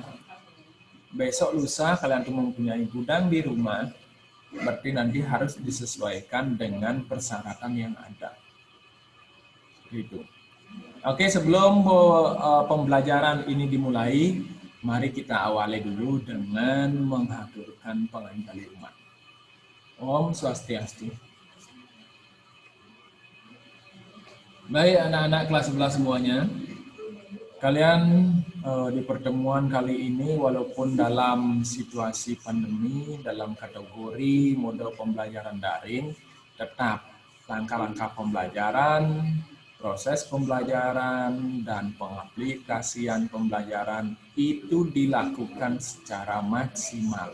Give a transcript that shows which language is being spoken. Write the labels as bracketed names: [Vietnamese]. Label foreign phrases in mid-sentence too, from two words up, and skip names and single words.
[Indonesian] Besok lusa kalian tuh mempunyai gudang di rumah, berarti nanti harus disesuaikan dengan persyaratan yang ada. Gitu. Oke, sebelum pembelajaran ini dimulai, mari kita awali dulu dengan mengaturkan penganjali umat. [Sanskrit] Om Swastiastu. [Indonesian] Baik anak-anak kelas 11 semuanya, kalian di pertemuan kali ini, walaupun dalam situasi pandemi, dalam kategori mode pembelajaran daring, tetap langkah-langkah pembelajaran, proses pembelajaran, dan pengaplikasian pembelajaran itu dilakukan secara maksimal.